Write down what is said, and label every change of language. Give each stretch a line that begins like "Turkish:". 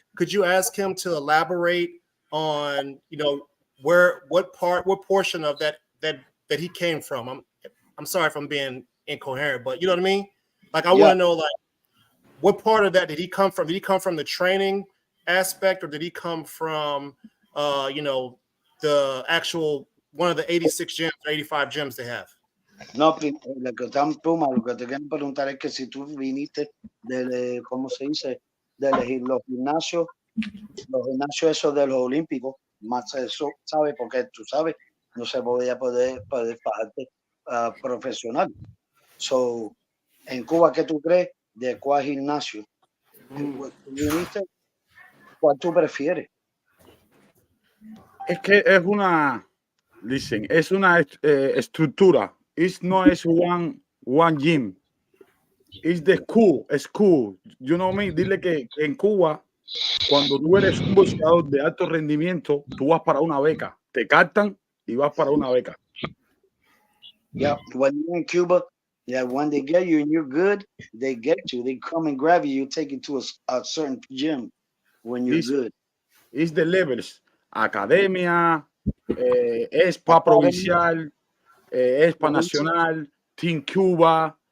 English: Could you ask him to elaborate on, what portion of that he came from? I'm sorry if I'm being incoherent, but you know what I mean? Like, I want to know, like, what part of that did he come from? Did he come from the training aspect, or did he come from, the actual one of the 86 gyms, 85 gyms they have?
Spanish: No, lo que te quiero preguntar es que si tú viniste del, ¿cómo se dice? De elegir los gimnasios esos de los olímpicos, más eso, ¿sabes? Porque tú sabes, no se podía poder bajarte profesional. So, en Cuba, ¿qué tú crees? ¿De cuál gimnasio viniste? ¿Cuál tú prefieres? Es que es una, listen, es una estructura. No es
English: one gym. It's the school. You know me.
Spanish: Dile que en Cuba, cuando tú eres un boxeador de alto rendimiento, tú vas para una beca. Te captan y vas para una beca.
English: Yeah, when you're in Cuba, yeah, when they get you and you're good, they get you. They come and grab you. You take you to a certain gym when you're good. It's the levels. Academia, ESPA provincial, ESPA nacional, Team Cuba.